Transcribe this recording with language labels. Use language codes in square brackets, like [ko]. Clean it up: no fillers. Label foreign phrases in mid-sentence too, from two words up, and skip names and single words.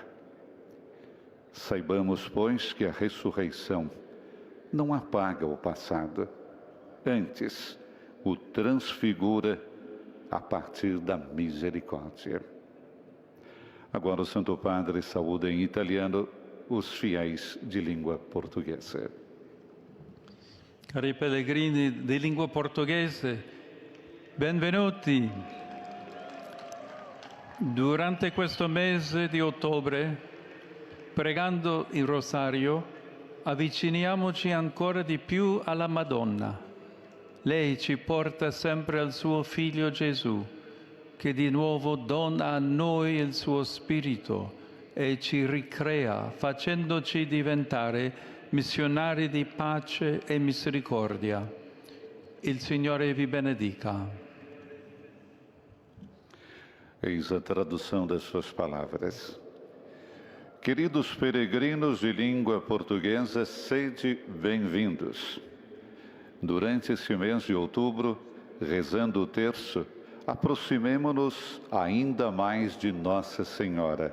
[pt] Saibamos, pois, que a ressurreição não apaga o passado, antes o transfigura a partir da misericórdia. Agora o Santo Padre saúda em italiano os fiéis de língua portuguesa. [it] Cari pellegrini di lingua portoghese, benvenuti. Durante questo mese di ottobre, pregando il rosario, avviciniamoci ancora di più alla Madonna. Lei ci porta sempre al suo Figlio Gesù, che di nuovo dona a noi il suo Spirito e ci ricrea, facendoci diventare missionari di pace e misericordia. Il Signore vi benedica. [pt] Eis a tradução das suas palavras. Queridos peregrinos de língua portuguesa, sede bem-vindos. Durante esse mês de outubro, rezando o terço, aproximemo-nos ainda mais de Nossa Senhora.